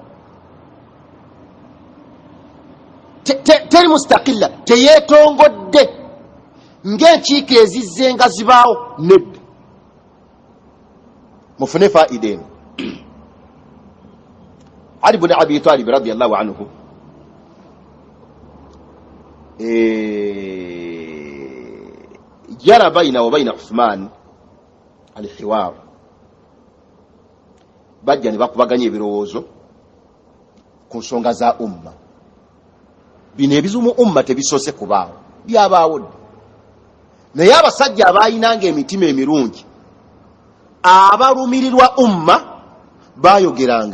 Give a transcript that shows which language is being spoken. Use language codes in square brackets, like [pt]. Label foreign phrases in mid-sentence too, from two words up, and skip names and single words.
[lg] Teri mustaqilla, teyeetongodde ng'enkiiko ezizze nga zibaawo. Nedda, mufune faida eno. Ali ibn Abi Talib [ar] رضي الله عنه جرى بين و بين [lg] Uthman al-hiwar, bajja ne bakubaganya ebirowoozo ku nsonga za umma. Bino ebizumu umma tebisoose kubaawo, byabaawo dda. Naye abasajja abaayinanga emitima emirungi, abalumirirwa umma baayogeranga.